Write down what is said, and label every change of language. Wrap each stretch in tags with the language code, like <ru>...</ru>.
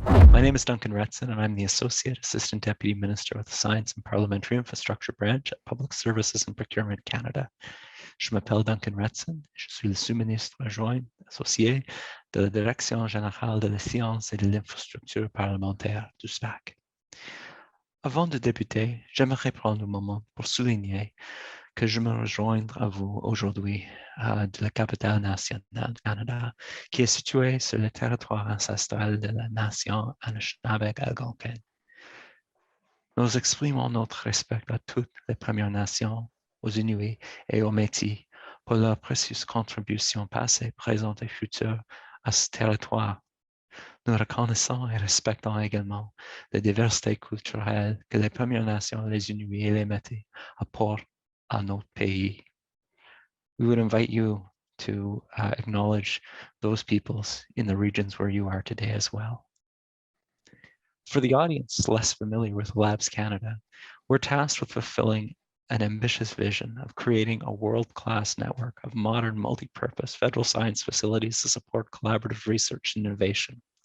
<en>My name is Duncan Retson, and I'm the Associate Assistant Deputy Minister with the Science and Parliamentary Infrastructure Branch at Public Services and Procurement Canada.</en> <fr>Je m'appelle Duncan Retson, je suis le sous-ministre adjoint associé de la Direction générale de la science et de l'infrastructure parlementaire du SPAC. Avant de débuter, j'aimerais prendre un moment pour souligner que je me rejoins à vous aujourd'hui de la capitale nationale du Canada, qui est située sur le territoire ancestral de la nation Anishinaabe-Algonquin. Nous exprimons notre respect à toutes les Premières Nations, aux Inuits et aux Métis pour leur précieuse contribution passée, présente et future à ce territoire. Nous reconnaissons et respectons également la diversité culturelle que les Premières Nations, les Inuits et les Métis apportent à notre pays.</fr> <en>We would invite you to acknowledge those peoples in the regions where you are today as well. For the audience less familiar with Labs Canada, we're tasked with fulfilling an ambitious vision of creating a world-class network of modern multi-purpose federal science facilities to support collaborative research and innovation.</en>